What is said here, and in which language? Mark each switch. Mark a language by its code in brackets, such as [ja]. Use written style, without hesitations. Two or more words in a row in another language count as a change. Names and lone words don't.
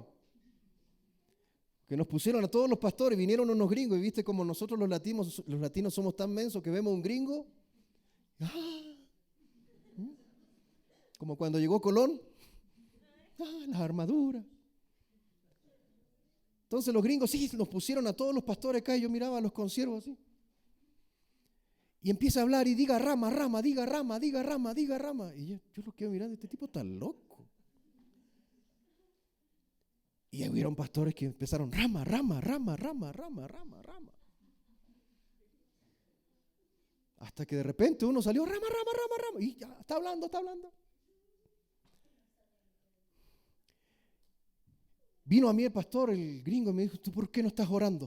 [es] Que nos pusieron a todos los pastores, vinieron unos gringos, y viste como nosotros los latinos somos tan mensos que vemos un gringo, como cuando llegó Colón, las armaduras. Entonces los gringos sí nos pusieron a todos los pastores acá y yo miraba a los consiervos así. Y empieza a hablar y diga rama, rama, diga rama, diga rama, diga rama. Y yo lo quedo mirando, este tipo está loco. Y hubieron pastores que empezaron rama, rama, rama, rama, rama, rama, rama. Hasta que de repente uno salió rama, rama, rama, rama. Y ya está hablando, está hablando. Vino a mí el pastor, el gringo, y me dijo, ¿tú por qué no estás orando?